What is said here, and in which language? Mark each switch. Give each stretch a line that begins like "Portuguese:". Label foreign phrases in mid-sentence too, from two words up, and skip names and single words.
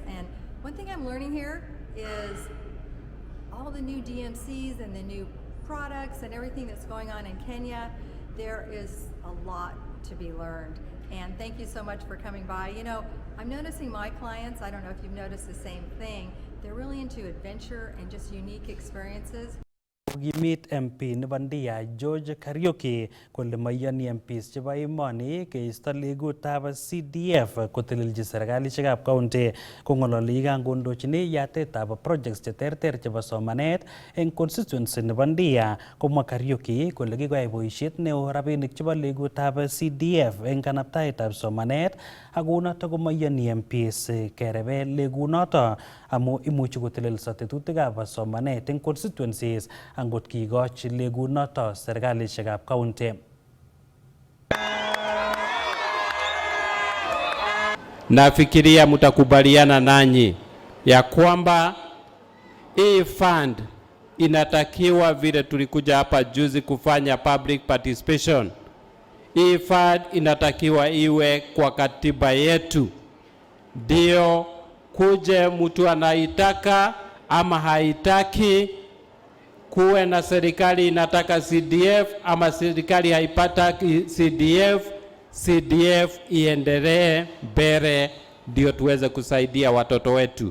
English: And one thing I'm learning here is all the new DMCs and the new products and everything that's going on in Kenya. There is a lot to be learned, and thank you so much for coming by. You know, I'm noticing my clients, I don't know if you've noticed the same thing, they're really into adventure and just unique experiences.
Kalenjin: Kokimit MP nebo Ndia George Kariuki kole maiyani MPs chebo emoni keisto legutab CDF kotelelchi serikalishekab county kong'ololi kangondochini yatetab projects cheterter chebo somanet eng constituency nebo Ndia. Komwa Kariuki kole kikoyai boisiet neo rabinik chebo legutab CDF eng kanabtaetab somanet akonoto komaiyani MPs kerebe legunoto amu imuchi kotelelso tetutikab somanet eng constituencies angot kikochi legunoto serikalishekab county.
Swahili: Nafikiria mtakubaliana nanyi ya kwamba hii fund inatakiwa, vile tulikuja hapa juzi kufanya
English: public participation,
Swahili: hii fund inatakiwa iwe kwa katiba yetu, ndio kuje mtu anaitaka ama haitaki, kuwe na serikali inataka CDF ama serikali haipata CDF iendelee mbele, ndio tuweze kusaidia watoto wetu.